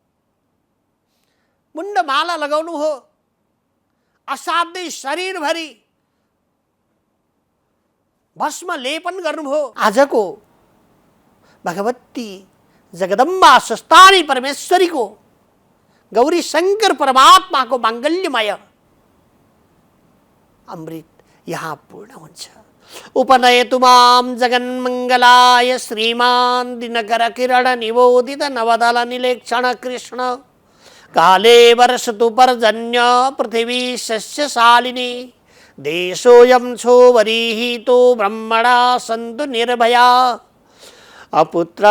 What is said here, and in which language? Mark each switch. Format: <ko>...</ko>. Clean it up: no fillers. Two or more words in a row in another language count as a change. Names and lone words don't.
<ne>मुण्डमाला लगाउनु हो, असाध्यै शरीरभरि भस्म लेपन गर्नुभयो। आजको भगवती जगदम्बा स्वस्थानी परमेश्वरीको गौरी शंकर परमात्माको मांगल्यमय अमृत यहाँ पूर्ण हुन्छ।</ne> <sa>उपनयतु मां जगन्मंगलाय श्रीमान दिनकर किरण निबोधित नवदल निलेक्षण कृष्ण काले वर्षतु पर्जन्य पृथिवी शस्यशालिनी देशोऽयं क्षोभरीहितो ब्रह्मणा सन्तु निर्भया अपुत्रा</sa>